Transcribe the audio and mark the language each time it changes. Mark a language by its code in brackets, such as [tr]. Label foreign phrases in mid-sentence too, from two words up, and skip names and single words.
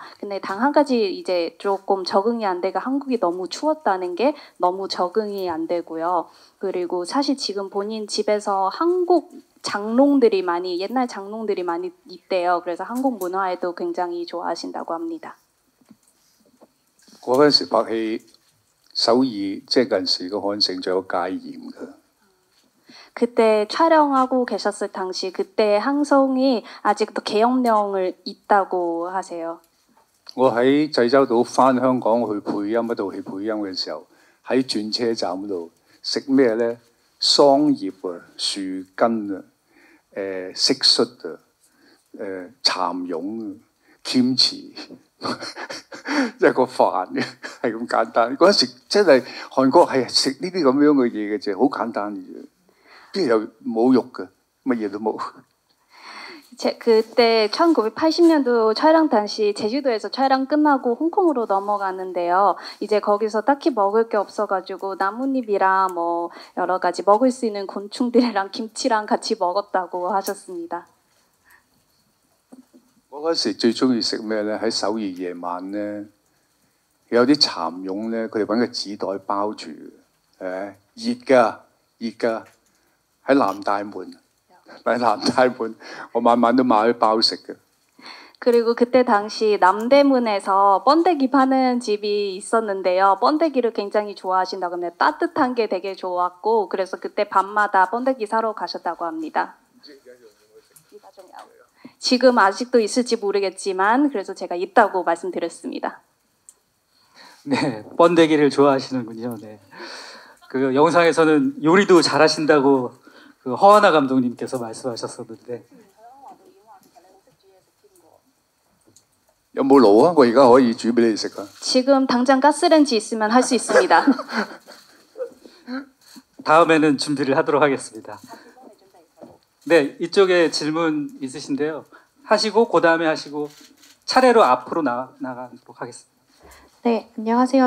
[ko] 근데 단 한 가지 이제 조금 적응이 안 되고 한국이 너무 추웠다는 게 너무 적응이 안 되고요. 그리고 사실 지금 본인 집에서 한국 장롱들이 많이 옛날 장롱들이 많이 있대요. 그래서 한국 문화에도 굉장히 좋아하신다고 합니다. [yue] 我嗰陣時拍戲，首爾即係近時個漢城仲有戒嚴嘅。 [ko] 그때 촬영하고 계셨을 당시 그때 항성이 아직도 계엄령을 있다고 하세요. [yue] 我喺濟州島翻香港去配音嗰度去配音嘅時候，喺轉車站嗰度食咩咧？桑葉啊、樹根啊、蟋蟀啊、蠶蛹啊、kimchi 即係個飯嘅係咁簡單。嗰陣時真係韓國係食呢啲咁樣嘅嘢嘅啫，好簡單嘅啫，邊有冇肉嘅，乜嘢都冇。 [ko] 그때 1980년도 촬영 당시 제주도에서 촬영 끝나고 홍콩으로 넘어가는데요. 이제 거기서 딱히 먹을 게 없어가지고 나뭇잎이랑 뭐 여러 가지 먹을 수 있는 곤충들이랑 김치랑 같이 먹었다고 하셨습니다. 我嗰時最中意食咩咧？喺首爾夜晚咧，有啲蠶蛹咧，佢哋揾個紙袋包住，熱㗎，熱㗎，喺南大門。喺南大門，我晚晚都買去包食嘅。 그리고 그때 당시 남대문에서 번데기 파는 집이 있었는데요. 번데기를 굉장히 좋아하신다고 합니다. 따뜻한 게 되게 좋았고 그래서 그때 밤마다 번데기 사러 가셨다고 합니다. 지금 아직도 있을지 모르겠지만 그래서 제가 있다고 말씀드렸습니다. 네, 번데기를 좋아하시는군요. 네. 그 영상에서는 요리도 잘하신다고 그 허하나 감독님께서 말씀하셨었는데. [yue] 有冇爐啊？我而家可以煮俾你食啊！ [ko] 지금 당장 가스렌지 있으면 할 수 있습니다. 다음에는 준비를 하도록 하겠습니다. 네, 이쪽에 질문 있으신데요. 하시고 그 다음에 하시고 차례로 앞으로 나가도록 하겠습니다. 네, 안녕하세요.